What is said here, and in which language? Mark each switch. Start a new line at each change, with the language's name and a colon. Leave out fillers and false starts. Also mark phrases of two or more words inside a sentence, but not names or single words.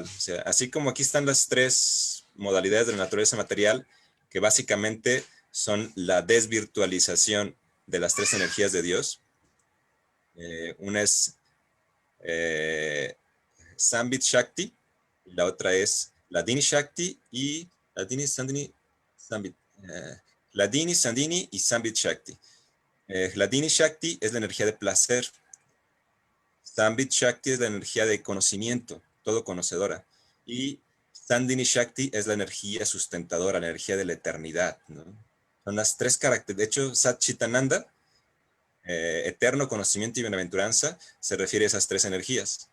Spanish: O sea, así como aquí están las 3 modalidades de la naturaleza material, que básicamente son la desvirtualización de las 3 energías de Dios. Una es Sambit Shakti, y la otra es Ladini Shakti y Ladini, Sandini, Sambit. Ladini, Sandini y Sambit Shakti. Ladini Shakti es la energía de placer. Sambit Shakti es la energía de conocimiento, todo conocedora. Y Sandini Shakti es la energía sustentadora, la energía de la eternidad, ¿no? Son las 3 características. De hecho, Sat Chitananda, eterno conocimiento y bienaventuranza, se refiere a esas 3 energías.